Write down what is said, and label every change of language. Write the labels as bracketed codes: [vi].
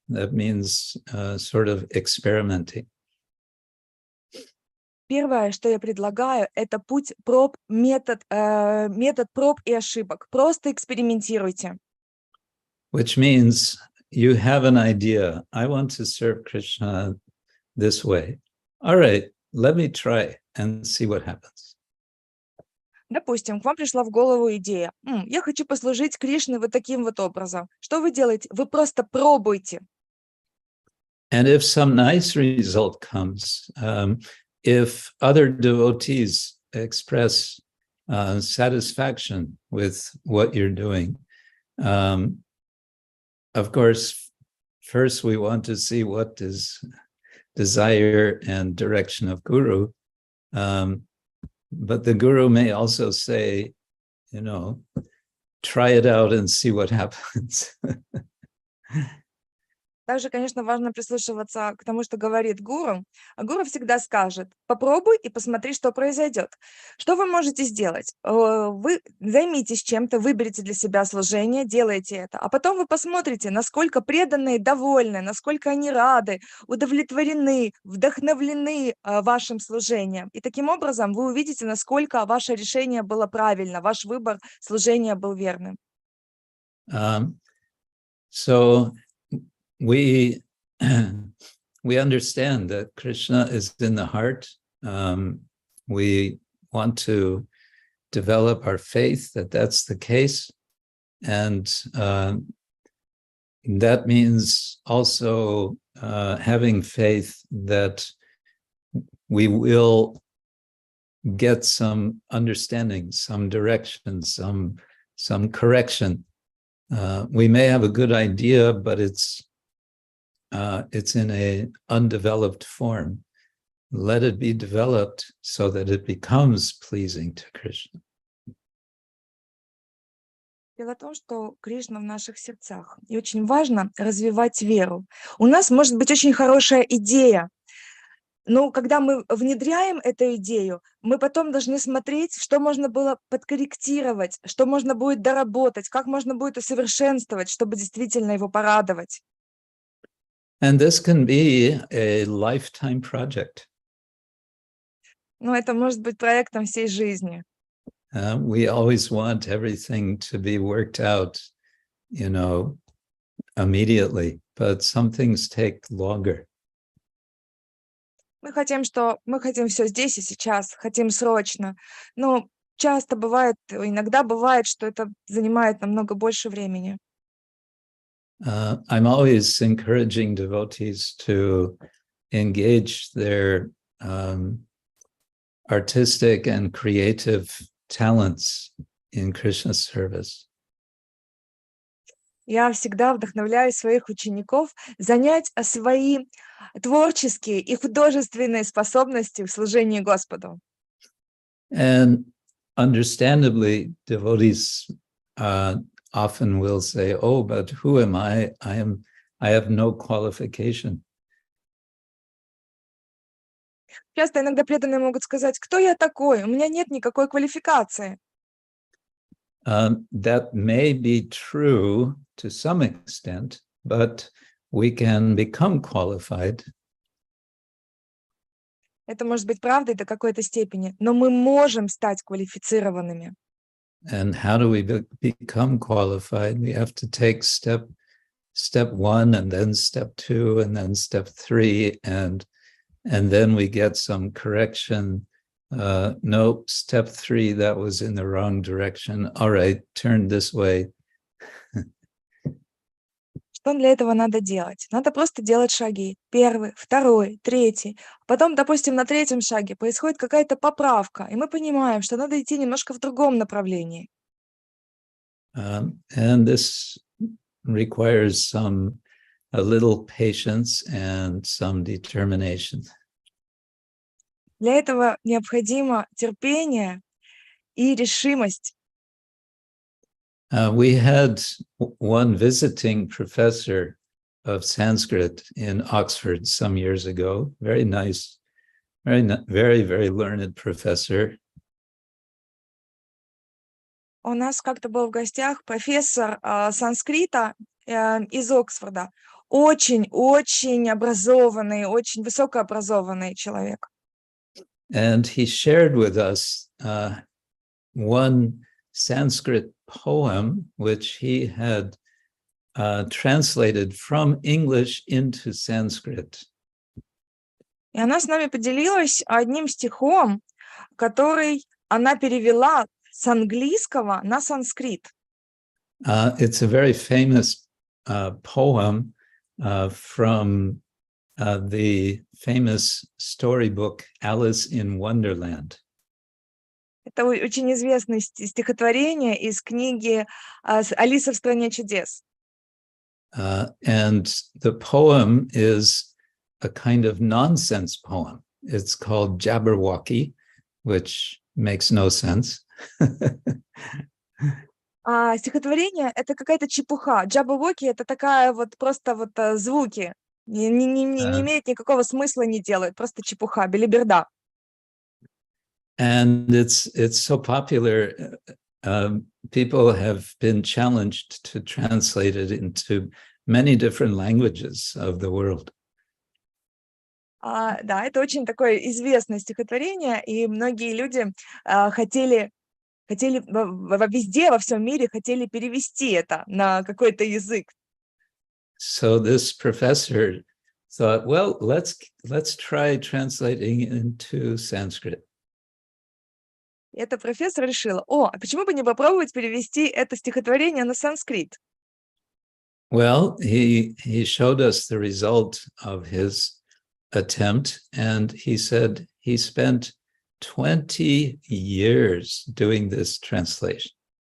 [en] That means sort of experimenting. [ru] Первое, что я предлагаю, это путь проб, метод проб и ошибок. Просто экспериментируйте. [en] Which means you have an idea. I want to serve Krishna this way. All right, let me try and see what happens. [ru] Допустим, к вам пришла в голову идея. Я хочу послужить Кришне вот таким вот образом. Что вы делаете? Вы просто пробуйте. [en] And if some nice result comes, if other devotees express satisfaction with what you're doing, of course, first we want to see what is desire and direction of Guru. But the Guru may also say, try it out and see what happens. [ru] Также, конечно, важно прислушиваться к тому, что говорит гуру. А гуру всегда скажет: попробуй и посмотри, что произойдет. Что вы можете сделать? Вы займитесь чем-то, выберите для себя служение, делайте это. А потом вы посмотрите, насколько преданные довольны, насколько они рады, удовлетворены, вдохновлены вашим служением. И таким образом вы увидите, насколько ваше решение было правильно, ваш выбор служения был верным. [en] So we understand that Krishna is in the heart. We want to develop our faith that that's the case. And that means also having faith that we will get some understanding, some direction, some correction. We may have a good idea, but it's in an undeveloped form. Let it be developed so that it becomes pleasing to Krishna. [ru] Дело в том, что Кришна в наших сердцах. И очень важно развивать веру. У нас может быть очень хорошая идея, но когда мы внедряем эту идею, мы потом должны смотреть, что можно было подкорректировать, что можно будет доработать, как можно будет усовершенствовать, чтобы действительно его порадовать. [en] And this can be a lifetime project. [ru] Но это может быть проектом всей жизни. [en] We always want everything to be worked out, immediately, but some things take longer. [ru] Мы хотим все здесь и сейчас, хотим срочно. Но иногда бывает, что это занимает намного больше времени. [en] I'm always encouraging devotees to engage their artistic and creative talents in Krishna's service. [ru] Я всегда вдохновляю своих учеников занять свои творческие и художественные способности в служении Господу. [en] And understandably, devotees often will say, "Oh, but who am I? I am I have no qualification. [ru] Часто иногда преданные могут сказать: кто я такой? У меня нет никакой квалификации. [en] That may be true to some extent, but we can become qualified. [ru] Это может быть правдой до какой-то степени, но мы можем стать квалифицированными. [en] And how do we become qualified? We have to take step one, and then step 2, and then step 3, and then we get some correction. No, step 3, that was in the wrong direction. All right, turn this way. [ru] Что для этого надо делать? Надо просто делать шаги. 1, 2, 3. Потом, допустим, на 3-м шаге происходит какая-то поправка, и мы понимаем, что надо идти немножко в другом направлении. [en] And this requires a little patience and some determination. [ru] Для этого необходимо терпение и решимость. [en] We had one visiting professor of Sanskrit in Oxford some years ago. Very nice, very learned professor. [ru] У нас как-то был в гостях профессор санскрита из Оксфорда. Очень образованный, очень высокообразованный человек. [en] And he shared with us one Sanskrit poem, which he had translated from English into Sanskrit. [ru] И она с нами поделилась одним стихом, который она перевела с английского на санскрит. [en] It's a very famous poem from the famous storybook Alice in Wonderland. [ru] Это очень известное стихотворение из книги «Алиса в стране чудес». [en] And the poem is a kind of nonsense poem. It's called Jabberwocky, which makes no sense. [ru] А стихотворение — это какая-то чепуха. Джаббавоки — это такая вот просто вот звуки. Не имеет никакого смысла, не делают. Просто чепуха, белиберда. [en] And it's so popular. People have been challenged to translate it into many different languages of the world. [ru] Да, это очень такое известное стихотворение, и многие люди хотели везде, во всем мире хотели перевести это на какой-то язык. [en] So this professor thought, well, let's try translating into Sanskrit. [ru] И этот профессор решил: а почему бы не попробовать перевести это стихотворение на санскрит? [en] Well, he showed us the result of his attempt, and he said he spent 20 years doing this translation.